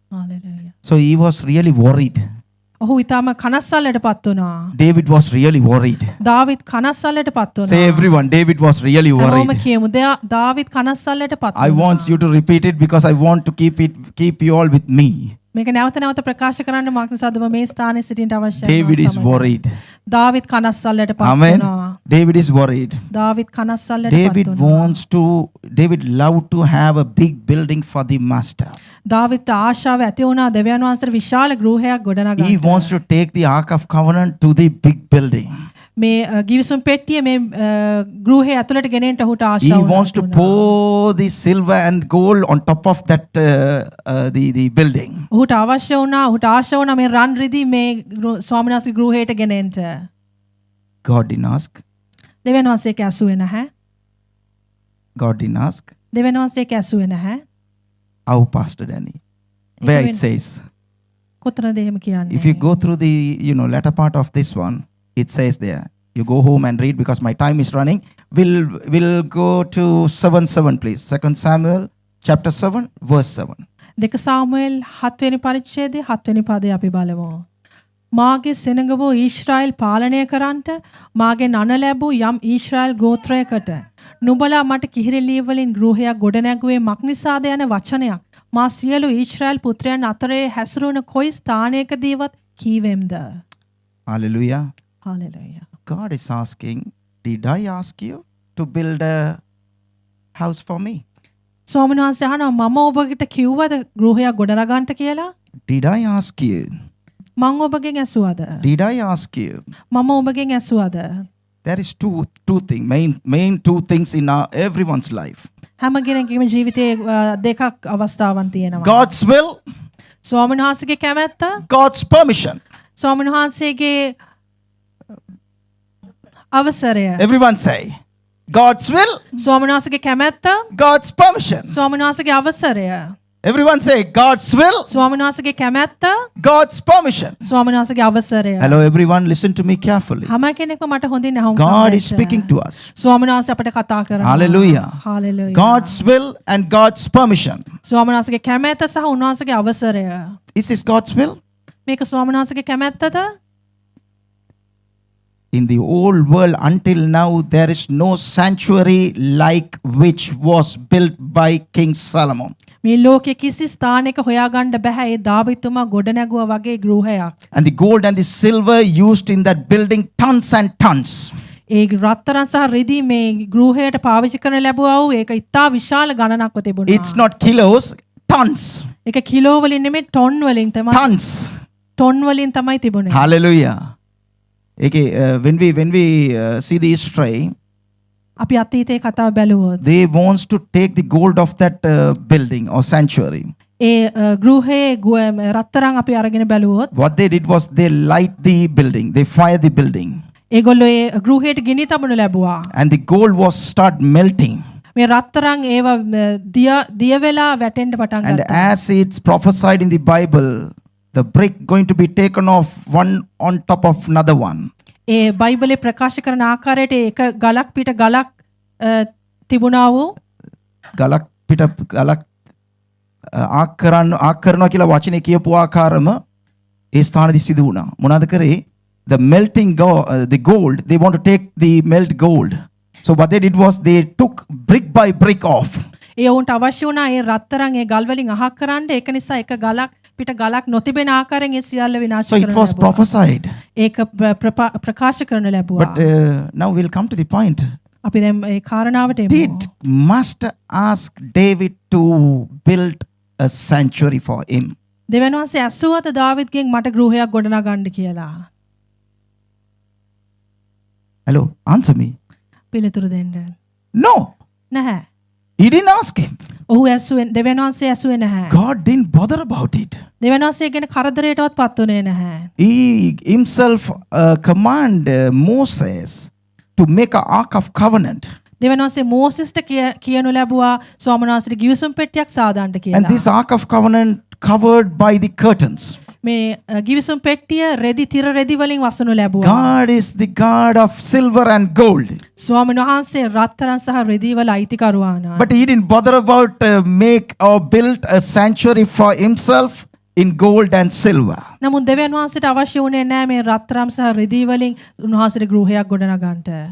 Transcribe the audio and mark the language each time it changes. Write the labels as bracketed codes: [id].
[en] Hallelujah. So he was really worried. [si] ඔහු ඊටම කනස්සල්ලටපත් වුණා. [en] David was really worried. [si] දාවිද් කනස්සල්ලටපත් වුණා. [en] Say everyone, David was really [si] හැමෝම [en] worried. [si] කියමු දාවිද් කනස්සල්ලටපත් [en] I [si] වුණා. [en] want you to repeat it because I want to keep you all with me. [si] මේක නැවත නැවත ප්‍රකාශ කරන්න මාක් නිසාද ඔබ මේ ස්ථානයේ සිටින්න අවශ්‍යයි. [en] David is worried. [si] දාවිද් කනස්සල්ලටපත් [en] Amen. [si] වුණා. [en] David is worried. [si] දාවිද් කනස්සල්ලටපත් වුණා. [en] David loved to have a big building for the master. [si] දාවිද්ට ආශාව ඇති වුණා දෙවියන් වහන්සේට විශාල ගෘහයක් [en] He [si] ගොඩනගන්න. [en] wants to take the Ark of Covenant to the big building. [si] මේ ගිවිසුම් පෙට්ටිය මේ ගෘහය ඇතුළට ගෙනෙන්න ඔහුට [en] He [si] ආශාව [en] wants to pour the silver and gold on top of that the building. [si] ඔහුට අවශ්‍ය වුණා ඔහුට ආශා වුණා මේ රන් රිදී මේ ස්වාමීන් වහන්සේගේ ගෘහයට ගෙනෙන්න. [en] God didn't ask. [si] දෙවියන් වහන්සේ ඒක ඇසුවේ නැහැ. [en] God didn't ask. [si] දෙවියන් වහන්සේ ඒක ඇසුවේ නැහැ. [en] How, Pastor Danny? Where it says. [si] කොතනද එහෙම කියන්නේ? [en] If you go through the latter part of this one, it says there. You go home and read because my time is running. We'll go to 7:7 please. 2 Samuel chapter 7 verse 7. [si] 2 සාමුවෙල් 7 වෙනි පරිච්ඡේදයේ 7 වෙනි පදය අපි බලමු. මාගේ සෙනඟ වූ ඊශ්‍රායල් පාලනය කරන්නට මාගේ නන ලැබූ යම් ඊශ්‍රායල් ගෝත්‍රයකට නුඹලා මට කිහිරිලී වලින් ගෘහයක් ගොඩනැගුවේ මක්නිසාද යන වචනයක් මා සියලු ඊශ්‍රායල් පුත්‍රයන් අතරේ හැසිරුණ කොයි ස්ථානයකදීවත් කීවෙම්ද. [en] Hallelujah. Hallelujah. God is asking, did I ask you to build a house for me? [si] ස්වාමීන් වහන්සේ අහනවා මම ඔබට කිව්වද ගෘහයක් ගොඩනගන්නට කියලා? [en] Did I ask you? [si] මම ඔබගෙන් ඇසුවද? [en] Did I ask you? [si] මම ඔබගෙන් ඇසුවද? [en] There is two things, main two things in everyone's life. [si] හැම කෙනෙකුගේම ජීවිතයේ දෙකක් අවස්ථාවන් තියෙනවා. [en] God's will, [si] ස්වාමීන් වහන්සේගේ කැමැත්ත, [en] God's permission. [si] ස්වාමීන් වහන්සේගේ අවසරය. [en] Everyone say, God's will, [si] ස්වාමීන් වහන්සේගේ කැමැත්ත, [en] God's permission. [si] ස්වාමීන් වහන්සේගේ අවසරය. [en] Everyone say, God's will, [si] ස්වාමීන් වහන්සේගේ කැමැත්ත, [en] God's permission. [si] ස්වාමීන් වහන්සේගේ අවසරය. [en] Hello everyone, listen to me carefully. [si] හැම කෙනෙක්ම මට හොඳින් අහුම්කම් [en] God is [si] දෙන්න. [en] speaking to us. [si] ස්වාමීන් වහන්සේ අපට කතා කරනවා. [en] Hallelujah. Hallelujah. God's will and God's permission. [si] ස්වාමීන් වහන්සේගේ කැමැත්ත සහ උන්වහන්සේගේ අවසරය. [en] Is this God's will? [si] මේක ස්වාමීන් වහන්සේගේ කැමැත්තද? [en] In the whole world until now, there is no sanctuary like which was built by King Solomon. [si] මේ ලෝකයේ කිසි ස්ථානයක හොයාගන්න බෑ ඒ දාවිතුමා ගොඩනැගුවා වගේ ගෘහයක්. [en] And the gold and the silver used in that building, tons and tons. [si] ඒ රත්තරන් සහ රිදී මේ ගෘහයට පාවිච්චි කරන ලැබුවා වූ ඒක ඉතා විශාල ගණනක්ව තිබුණා. [en] It's not kilos, tons. [si] ඒක කිලෝ වලින් නෙමෙයි ටොන් වලින් තමයි. [en] Tons. [si] ටොන් වලින් තමයි තිබුණේ. [en] Hallelujah. Okay, when we see the history, [si] අපි අතීතයේ කතාව බැලුවොත් [en] they wants to take the gold of that building or sanctuary. [si] ඒ ගෘහයේ රත්තරන් අපි අරගෙන බැලුවොත් [en] What they did was they light the building, they fire the building. [si] ඒගොල්ලෝ ඒ ගෘහයට ගිනි තබනු ලැබුවා. [en] and the gold was start melting. [si] මේ රත්තරන් ඒව දිය වෙලා වැටෙන්න පටන් [en] And [si] ගත්තා. [en] as it's prophesied in the Bible, the brick going to be taken off one on top of another one. [si] ඒ බයිබලේ ප්‍රකාශ කරන ආකාරයට ඒක ගලක් පිට ගලක් තිබුණා වූ ගලක් පිට ගලක් ආකරනවා කියලා වචනේ කියපු ආකාරම ඒ ස්ථානදී සිදු වුණා. මොනවාද කරේ? [en] The melting the gold, they want to take the melt gold. So what they did was they took brick by brick off. [si] ඒ වුන්ට අවශ්‍ය වුණා ඒ රත්තරන් ඒ ගල් වලින් අහක් කරන්න. ඒක නිසා එක ගලක් පිට ගලක් නොතිබෙන ආකාරයෙන් ඒ සියල්ල විනාශ [en] So it [si] කරන්න [en] was [si] ලැබුවා. [en] prophesied. [si] ඒක ප්‍රකාශ කරන්න ලැබුවා. [en] But now we'll come to the point. [si] අපි දැන් ඒ කාරණාවට එමු. [en] Did Master ask David to build a sanctuary for him? [si] දෙවියන් වහන්සේ ඇසුවත දාවිද්ගෙන් මට ගෘහයක් ගොඩනගන්න කියලා. [en] Hello, answer me. [si] පිළිතුරු දෙන්න. [en] No, [si] නැහැ. [en] he didn't ask him. [si] ඔහු ඇසුවෙන් දෙවියන් වහන්සේ ඇසුවේ නැහැ. [en] God didn't bother about it. [si] දෙවියන් වහන්සේ ගැන කරදරයටවත් පත් වුණේ නැහැ. [en] He himself command Moses to make an ark of covenant. [si] දෙවියන් වහන්සේ මෝසෙස්ට කියනු ලැබුවා ස්වාමීන් වහන්සේට ගිවිසුම් පෙට්ටියක් සාදන්න [en] And [si] කියලා. [en] this ark of covenant covered by the curtains. [si] මේ ගිවිසුම් පෙට්ටිය රෙදි තිර රෙදි වලින් වසනු ලැබුවා. [en] God is the God of silver and gold. [si] ස්වාමීන් වහන්සේ රත්තරන් සහ රෙදි වල අයිතිකරුවානා. [en] But he didn't bother about make or build a sanctuary for himself in gold and silver. [si] නමුත් දෙවියන් වහන්සේට අවශ්‍ය වුණේ නැහැ මේ රත්තරන් සහ රෙදි වලින් උන්වහන්සේට ගෘහයක් ගොඩනගන්නට.